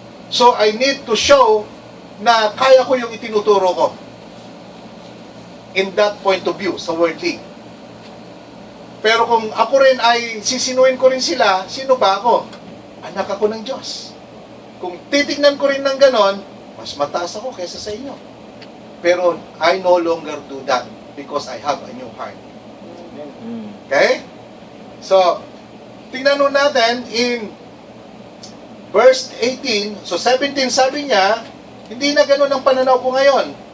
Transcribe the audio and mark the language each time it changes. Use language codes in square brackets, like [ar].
[en] So I need to show [tl] na kaya ko yung itinuturo ko [en] in that point of view, sa worldly. [tl] Pero kung ako rin ay sisinuin ko rin sila, sino ba ako? Anak ako ng Diyos. Kung titignan ko rin ng ganon, mas mataas ako kaysa sa inyo. [en] Pero I no longer do that because I have a new heart. Okay? [tl] So, tingnan nun natin in verse 18, so 17 sabi niya, hindi na ganun ang pananaw ko ngayon.